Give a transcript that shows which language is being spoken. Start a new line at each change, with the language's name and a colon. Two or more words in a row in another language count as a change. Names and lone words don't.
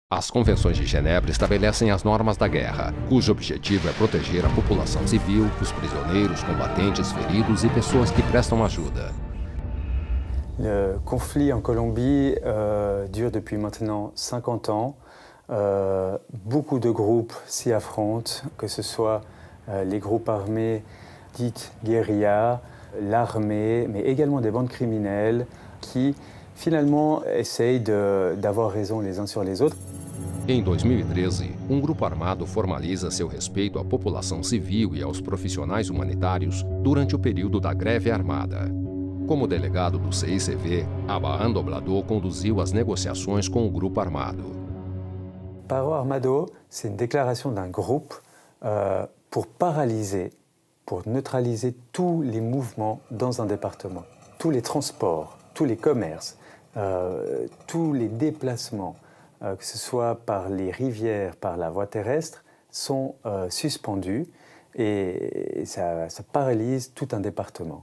Portuguese: As Convenções de Genebra estabelecem as normas da guerra, cujo objetivo é proteger a população civil, os prisioneiros, combatentes, feridos e pessoas que prestam ajuda.
French: Le conflit en Colombie dure depuis maintenant 50 ans. Beaucoup de groupes s'y affrontent, que ce soit les groupes armés dites guérilla, l'armée, mais également des bandes criminelles qui finalement essayent d'avoir raison les uns sur les autres.
Portuguese: Em 2013, grupo armado formaliza seu respeito à população civil e aos profissionais humanitários durante o período da greve armada. Como delegado do CICV, Abraham Doblador conduziu as negociações com o grupo armado.
Spanish: Paro Armado,
French: c'est une déclaration d'un groupe pour paralyser, pour neutraliser tous les mouvements dans un département. Tous les transports, tous les commerces, tous les déplacements, que ce soit par les rivières, par la voie terrestre, sont suspendus et ça paralyse tout un département.